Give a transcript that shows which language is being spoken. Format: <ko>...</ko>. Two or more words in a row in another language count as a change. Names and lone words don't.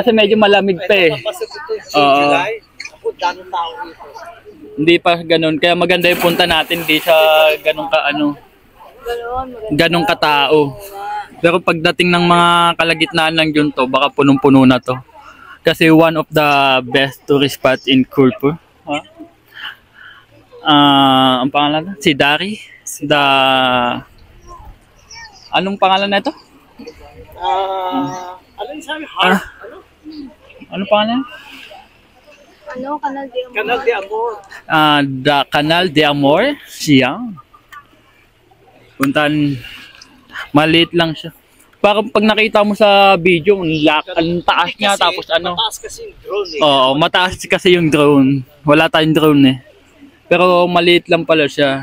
<tl>Kasi medyo malamig pa eh. Papasok ito, June, Oo. July. Ako, daming tao dito. Hindi pa ganun, kaya maganda yung punta natin, hindi siya ganun ka ano, ganun katao. Pero pagdating ng mga kalagitnaan ng Junto, baka punong-puno na to.</tl> <en>Kasi one of the best tourist spot in Kulpur.</en> <tl>Ang pangalan? Si Dari? Anong pangalan na ito? Ano yung sabi? Heart? Anong pangalan? Ano, Canal de Amor? Canal de Amor. The Canal de Amor. Siyang. Puntan. Maliit lang siya. Parang pag nakita mo sa video, ang taas niya, tapos ano. Mataas kasi yung drone eh. Oo, mataas kasi yung drone. Wala tayong drone eh. Pero maliit lang pala siya.</tl>